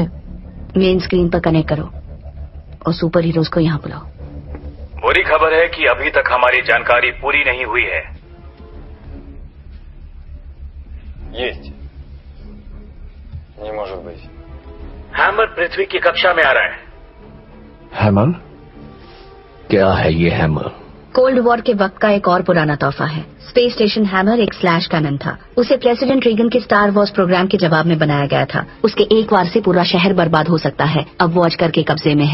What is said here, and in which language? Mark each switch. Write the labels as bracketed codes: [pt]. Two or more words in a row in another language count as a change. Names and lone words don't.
[en] main screen [hi] पर कनेक्ट करो और [en] super heroes [hi] को यहाँ बुलाओ। बुरी खबर है कि अभी तक हमारी जानकारी पूरी नहीं हुई है। [ru] Есть. Не может быть. [hi] हैमर पृथ्वी की कक्षा में आ रहा है। हैमर? क्या है ये हैमर? [en] cold war [hi] के वक्त का एक और पुराना तोहफा है। [en] space station [hi] हैमर एक [en] slash cannon [hi] था। उसे प्रेसिडेंट रीगन के स्टार वॉर्स प्रोग्राम के जवाब में बनाया गया था। उसके एक वार से पूरा शहर बर्बाद हो सकता है। अब वो अजगर के कब्जे में है।